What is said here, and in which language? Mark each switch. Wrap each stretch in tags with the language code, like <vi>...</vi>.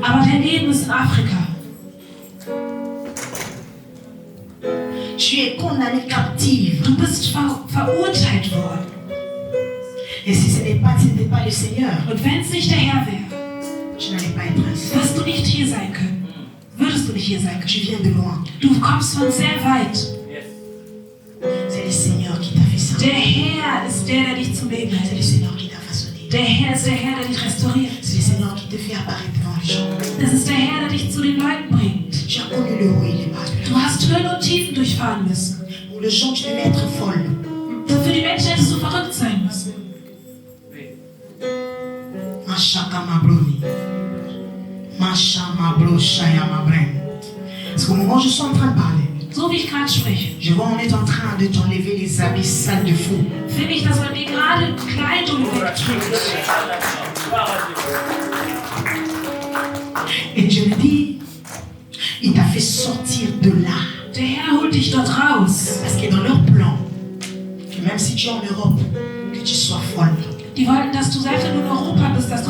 <de>aber dein Leben ist in Afrika.</de> <fr>Tu es condamné captive.</fr> <de>Du bist verurteilt worden.</de> <fr>Et si ce n'était pas le Seigneur,</fr> <de>Und wenn es nicht der Herr wäre,</de> <fr>tu n'allais pas être ainsi.</fr> <de>wirst du nicht hier sein können. Würdest du nicht hier sein können.</de> <fr>Tu viens de loin.</fr> <de>Du kommst von sehr weit.</de> <fr>C'est le Seigneur qui t'a fait ça.</fr> <de>Der Herr ist der dich zum Leben</de> <fr>C'est le</fr> <de>hält.</de> <fr>Seigneur qui t'a façonné.</fr> <de>Der Herr ist der Herr, der dich restauriert.</de> <fr>C'est le Seigneur qui te fait apparaître devant les gens.</fr> <de>Das ist der Herr, der dich zu den Leuten bringt.</de> <fr>Tu as connu le haut et les bas.</fr> <de>Du hast Höhen und Tiefen durchfahren müssen.</de> <fr>Pour les gens, tu devais être folle.</fr> <de>Für die Menschen hättest du verrückt sein müssen. Machaka mabroni. Macha mabro shaya mabren.</de> <fr>Parce qu'au moment où je suis en train de parler,</fr> <de>So wie ich gerade spreche,</de> <fr>je vois on est en train de t'enlever les habits sales de fou.</fr> <de>finde ich, dass man dir gerade Kleidung wegträgt.</de> <fr>Et Dieu me dit, il t'a fait sortir de là.</fr> <de>Der Herr holt dich dort raus.</de> <fr>Parce que dans leur plan, que même si tu es en Europe, que tu sois folle.</fr> <de>Die wollten, dass du, selbst wenn du in Europa bist, dass du</de>